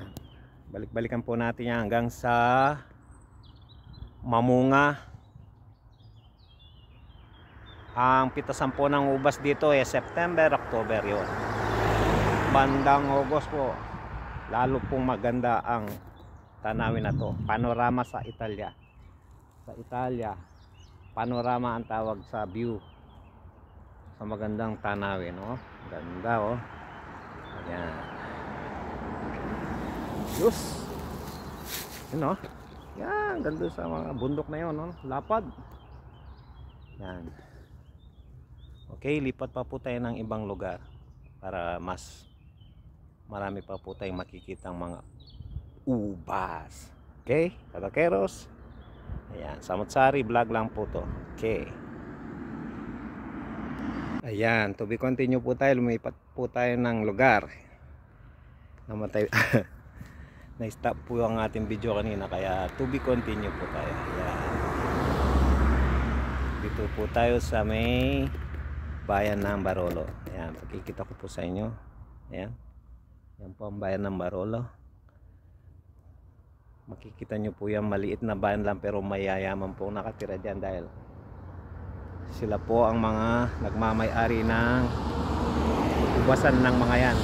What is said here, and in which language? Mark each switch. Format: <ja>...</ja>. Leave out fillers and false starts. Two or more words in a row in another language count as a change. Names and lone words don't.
<tl>Balik-balikan po natin yan hanggang sa mamunga. Ang pitasan po ng ubas dito ay</tl> <en>September, October</en> <tl>yun. Bandang August po, lalo pong maganda ang tanawin na to. Panorama sa Italia. Sa Italia, panorama ang tawag sa view. Sa magandang tanawin, oh. Ganda, oh. Ayan. Yus. Yun, oh. Yan, ganda sa mga bundok na yun, oh. Lapad. Yan. Okay, lipat pa po tayo ng ibang lugar para mas marami pa po tayong makikitang mga ubas. Okay, kavakeros. Ayan, Samut-Sari vlog lang po to. Okay. Ayan,</tl> <en>to be continue</en> <tl>po tayo. Lumipat po tayo ng lugar. Namatay. Na-stop po ang ating video kanina, kaya</tl> <en>to be continue</en> <tl>po tayo. Ayan. Dito po tayo sa may bayan ng Barolo. Ayan, pakikita ko po sa inyo. Ayan. Yan po ang bayan ng Barolo. Makikita nyo po yung maliit na bayan lang, pero mayayaman po nakatira dyan dahil sila po ang mga nagmamay-ari ng ubasan ng mga yan.</tl>